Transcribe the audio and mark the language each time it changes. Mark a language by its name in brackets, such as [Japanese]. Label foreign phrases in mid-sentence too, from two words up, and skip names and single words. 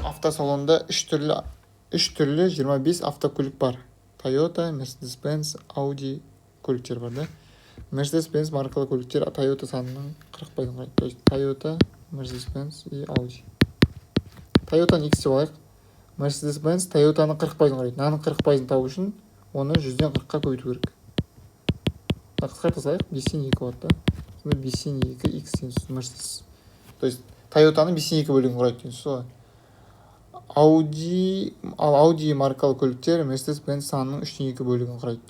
[Kazakh] Автосалонда 3 түрлі 25 автокөлік бар. Toyota, Mercedes-Benz, Audi көліктер бар, да? Mercedes-Benz маркалы көліктер Toyota санының 40%-ын құрайды. [Russian] То есть Toyota, Mercedes-Benz и Audi. [Kazakh] Toyota'ны X деп алайық. Mercedes-Benz Toyota'ның 40%-ын құрайды. Мынаның 40%-ын табу үшін оны 100-ден 40-қа көбейту керек. Қысқарта салайық, 5-тен 2 болады, да? Сонда 5-тен 2 X деген сөз Mercedes. [Russian] То есть [Kazakh] Toyota'ның 5-тен 2 бөлігін құрайды деген сөз. Audi маркалы көліктер Mercedes-Benz санының 3-тен 2 бөлігін құрайды.